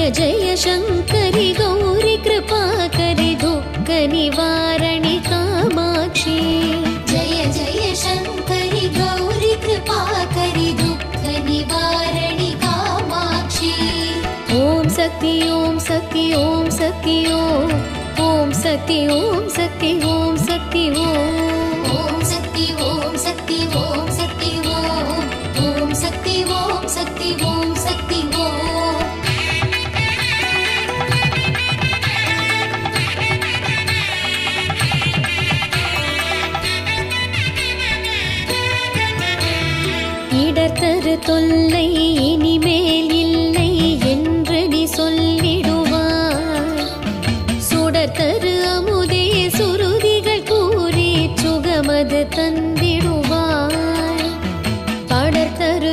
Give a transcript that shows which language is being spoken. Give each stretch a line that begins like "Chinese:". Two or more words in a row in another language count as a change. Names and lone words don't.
Sanskrit: जय शङ्करि गौरि कृपाकरि दुःख निवारणि कामाक्षी जय जय शङ्करि गौरि कृपाकरि दुःख निवारणि कामाक्षी ॐ शक्ति ॐ शक्ति ॐ शक्ति ॐ शक्ति ॐ शक्ति ॐ शक्ति ॐ शक्ति ॐ शक्ति ॐ शक्ति ॐ शक्ति ॐ शक्ति ॐ शक्ति
Tamil: இடர்தரு தொல்லை இனிமேல் இல்லை என்று நீ சொல்லிடுவாய் சுடர்தரு அமுதே சுருதிகள் கூறி சுகமது தந்திடுவாய் படர்தரு